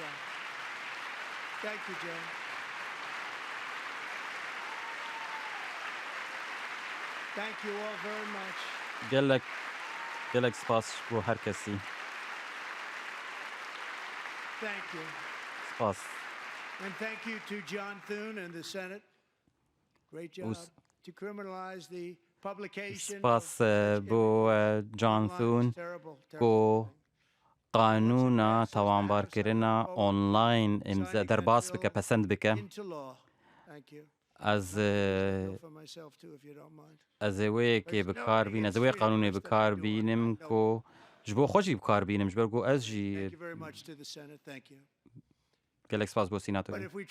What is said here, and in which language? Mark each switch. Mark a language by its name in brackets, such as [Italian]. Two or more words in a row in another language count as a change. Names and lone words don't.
[Kurdish] Gelek spas bû her kesî. Spas. [English] And thank you to John Thune and the Senate. Great job to criminalize the publication. [Kurdish] Spas bû John Thune ku qanûna tawanbarkirina online imza derbas bike pesend bike. Ez ê wêyekê bikar bînim, ez ê wê qanûnê bikar bînim ku ji bo xwe jî bikar bînim ji ber ku ez jî gelek spas bo Senatoyê.